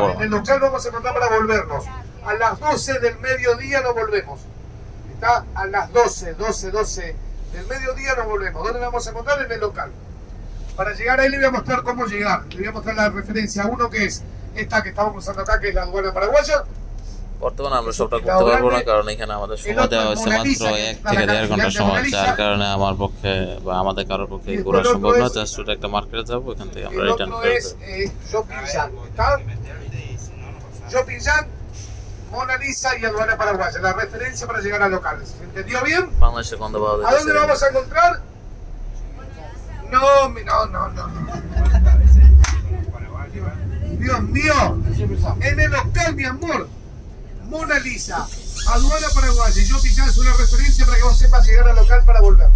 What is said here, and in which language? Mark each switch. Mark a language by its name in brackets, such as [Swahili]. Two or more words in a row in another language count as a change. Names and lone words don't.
[Spanish] En el local vamos a encontrar para volvernos. A las 12 del mediodía nos volvemos. Está a las 12 del mediodía nos volvemos. ¿Dónde nos vamos a encontrar? En el local. Para llegar ahí le voy a mostrar cómo llegar. Le voy a mostrar la referencia 1, que es esta que estamos usando acá, que es la aduana paraguaya. [Bangla] বর্তমানে আমরা সবটা করতে পারবো না, কারণ এখানে আমাদের সময় দেওয়া হয়েছে মাত্র 1 থেকে 1.5 ঘন্টা সময়, যার কারণে আমার পক্ষে বা আমাদের কারোর পক্ষে ঘোরা সম্ভব না। জাস্ট একটা মার্কেটে যাবো, এখান থেকে আমরা রিটার্ন করব। [Spanish] Chopinjan, Mona Lisa y aduana paraguaya, la referencia para llegar a locales. ¿Se entendió bien? [Bangla] বাংলাদেশে গন্ধ পাওয়া [Spanish] ¿A dónde lo vamos a encontrar? No. Dios mío, en el local, mi amor. Mona Lisa, aduana paraguaya y Chopinjan es una referencia para que vos sepas llegar al local para volver.